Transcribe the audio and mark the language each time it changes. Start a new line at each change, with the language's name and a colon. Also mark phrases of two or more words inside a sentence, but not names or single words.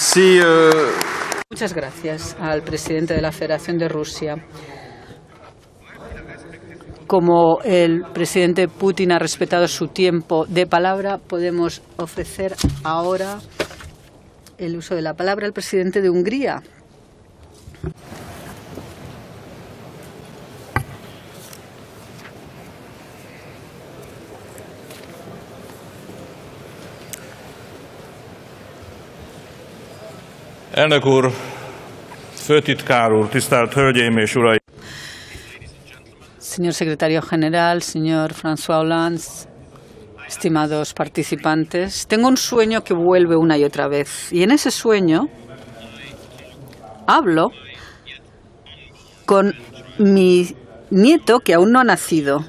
Spanish: Muchas gracias al presidente de la Federación de Rusia. como el presidente Putin ha respetado su tiempo de palabra, podemos ofrecer ahora el uso de la palabra al presidente de Hungría.
Hungarian: Elnök úr, főtitkár úr, tisztelt hölgyeim és uraim!
Spanish: Señor secretario general, señor François Hollande, estimados participantes, tengo un sueño que vuelve una y otra vez. Y en ese sueño hablo con mi nieto que aún no ha nacido.